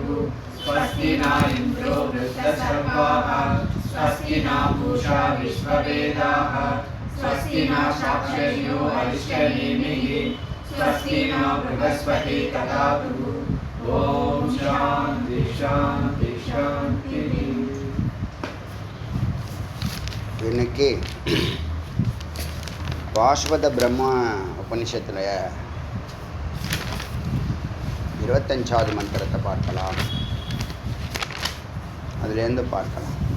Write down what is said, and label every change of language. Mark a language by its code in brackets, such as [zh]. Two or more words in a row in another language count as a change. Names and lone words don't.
[sa] स्वस्ति न इन्द्रो वृद्धसर्वाः स्वस्ति न पूषा विश्ववेदाः स्वस्ति न साक्षर्यो अरिष्टनेमिः स्वस्ति न बृहस्पति ददातु. ॐ शान्ति शान्ति शान्तिः. [ta] இன்னைக்கு பாஷ்வத பிரம்ம உபனிஷத்தில் 25வது மந்திரத்தை பார்க்கலாம். அதுலேருந்து பார்க்கலாம்.